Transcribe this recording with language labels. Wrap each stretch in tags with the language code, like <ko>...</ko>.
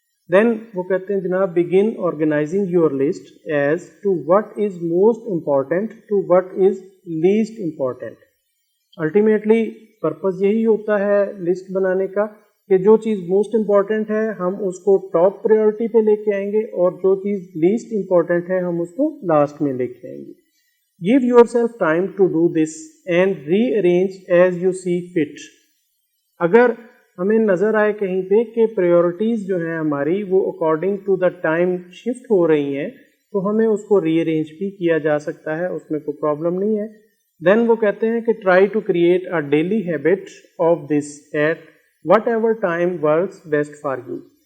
<en>then</en> <ur>وہ کہتے ہیں جناب</ur> <en>Begin organising your list as to what is most important to what is least important.</en> <ur>Ultimately purpose یہی ہوتا ہے لسٹ بنانے کا کہ جو چیز موسٹ امپورٹنٹ ہے ہم اس کو ٹاپ پریورٹی پہ لے کے آئیں گے اور جو چیز لیسٹ امپورٹنٹ ہے ہم اس کو لاسٹ میں لے کے آئیں گے.</ur> <en>Give yourself time to do this and rearrange as you see fit.</en> <ur>اگر ہمیں نظر آئے کہیں پہ کہ پریورٹیز جو ہیں ہماری وہ according to the time shift ہو رہی ہیں تو ہمیں اس کو ری ارینج بھی کیا جا سکتا ہے, اس میں کوئی پرابلم نہیں ہے.</ur> <en>then</en> <ur>وہ کہتے ہیں کہ</ur> <en>Try to create a daily habit of this at whatever time works best for you.</en>